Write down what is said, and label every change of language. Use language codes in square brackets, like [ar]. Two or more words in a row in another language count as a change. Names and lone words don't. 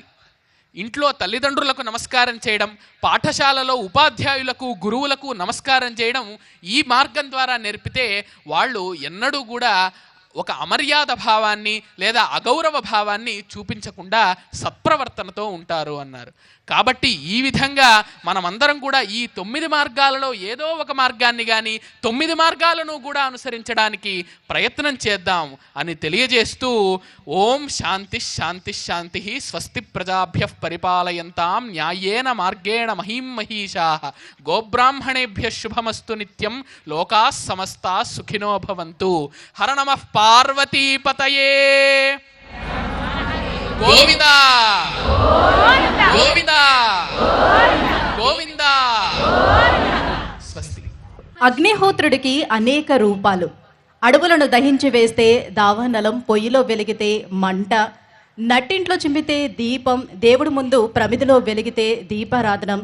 [te] ఇంట్లో తల్లిదండ్రులకు నమస్కారం చేయడం, పాఠశాలలో ఉపాధ్యాయులకు గురువులకు నమస్కారం చేయడం ఈ మార్గం ద్వారా నేర్పితే వాళ్ళు ఎన్నడూ కూడా ఒక అమర్యాద భావాన్ని లేదా అగౌరవ భావాన్ని చూపించకుండా సత్ప్రవర్తనతో ఉంటారు అన్నారు. కాబట్టి ఈ విధంగా మనమందరం కూడా ఈ 9 మార్గాలలో ఏదో ఒక మార్గాన్ని కానీ 9 మార్గాలను కూడా అనుసరించడానికి ప్రయత్నం చేద్దాం అని తెలియజేస్తూ [sa] ओम् शान्ति शान्ति शान्ति स्वस्ति प्रजाभ्यः परिपालयन्तां न्यायेन मार्गेण महीं महीशाः गोब्राह्मणेभ्यः शुभमस्तु नित्यं लोकाः समस्ताः सुखिनो भवन्तु. हर नमः पार्वतीपतये। गोविन्दा गोविन्दा गोविन्दा. స్వస్తి. [te] అగ్నిహోత్రుడికి అనేక రూపాలు. అడవులను దహించి వేస్తే దావానలం, పొయ్యిలో వెలిగితే మంట, నట్టింట్లో చిమ్మితే దీపం, దేవుడి ముందు ప్రమిదిలో వెలిగితే దీపారాధనం.